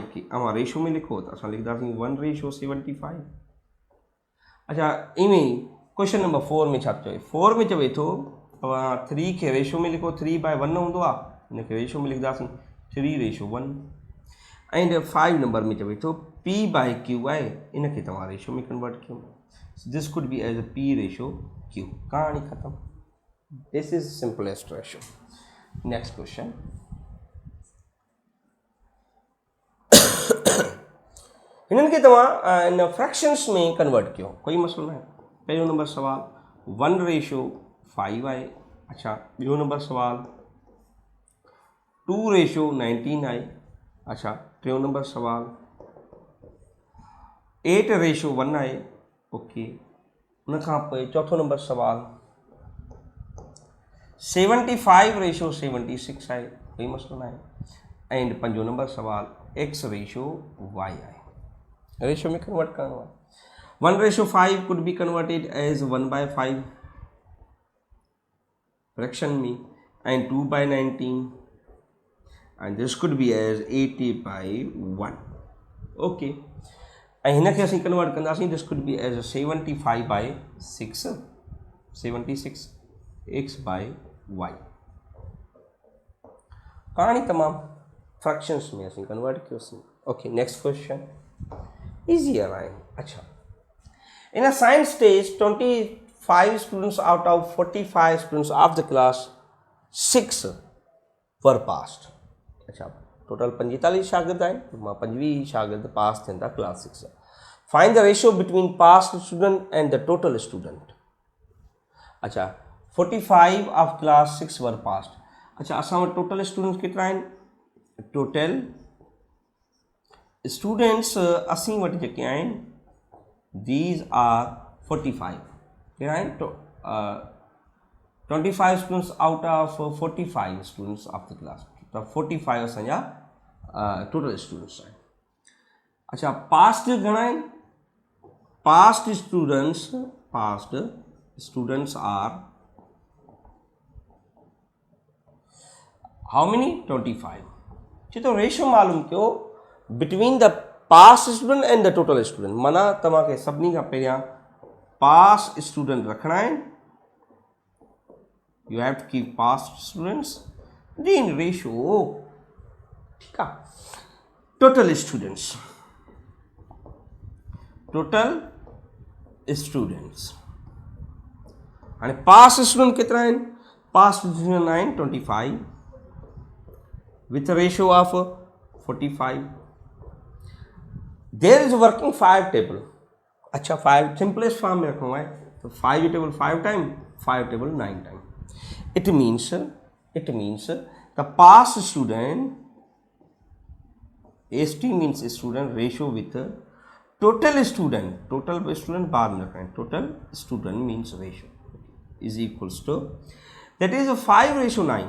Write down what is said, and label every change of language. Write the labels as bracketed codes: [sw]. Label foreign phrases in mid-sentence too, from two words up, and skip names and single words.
[sd] खे अवां रेशो में लिखो त असां लिखंदासीं 1:75 अच्छा इवें [en] question number 4 [sd] में छा चवे 4 में चवे थो अवां 3 खे रेशो में लिखो 3/1 हूंदो आहे हिनखे रेशो में लिखंदासीं 3:1 एंड 5 नंबर में चवे थो P/Q आहे इनखे तव्हां रेशो में कन्वर्ट कयो [en] this could be as a P/Q [sd] कहानी खत्म [en] this is simplest ratio next question [sd] हिननि खे तव्हां इन फ्रैक्शंस में कन्वर्ट कयो, कोई मसलो न आहे। पहिरियों नंबर सवाल 1:5 आहे। अच्छा, ॿियो नंबर सवाल 2:19 आहे। अच्छा, टियों नंबर सवाल 8:1 आहे। ओके, उन खां पोइ चौथो नंबर सवाल 75:76 आहे, कोई मसलो न आहे। एंड पंजो नंबर सवाल x/y आहे। रेशियो में कन्वर्ट करणो आहे। [en] 1:5 could be converted as 1/5 fraction में, and 2/19, and this could be as 80/1. [sd] okay, ऐं हिन खे असीं कन्वर्ट कंदासीं, [en] this could be as 75/6, 76x/y। [sd] कहानी तमामु फ्रैक्शंस में असीं कन्वर्ट कयोसीं। ओके, [en] next question easier [sd] आहे। अच्छा, [en] in a science test 25 students out of 45 students of the class 6 were passed। [sd] अच्छा, टोटल 45 शागिर्द आहिनि, मां 25 शागिर्द पास थियनि था क्लास 6। [en] find the ratio between pass student and the total student. अच्छा, 45 of class 6 were passed. [sd] अच्छा, असां वटि [en] total students [sd] केतिरा आहिनि? [en] total students [sd] असीं वटि जेके आहिनि [en] these are 45, [sd] कहिड़ा आहिनि? [en] 25 students out of 45 students of the class, [sd] त 45 असांजा [en] total students [sd] आहिनि। अच्छा, पास्ट घणा आहिनि? [en] passed students are how many? 25। [sd] चए तो रेशियो मालूम कयो [en] between the pass student and the total student. [sd] माना तव्हांखे सभिनी खां पहिरियां [en] pass student [sd] रखणा आहिनि, [en] you have to keep pass students in ratio, [sd] ठीकु आहे। [en] total students [sd] हाणे [en] pass student [sd] केतिरा आहिनि? [en] pass student आहिनि 25 with ratio of 45. there is working 5 table. [hi] अच्छा, 5 [en] simplest form [hi] में रखना है, तो [en] 5 table 5 time, 5 table 9 time. it means the pass student, ST means student, ratio with total student [hi] बाद में रखें, [en] total student means ratio is equals to, that is 5:9।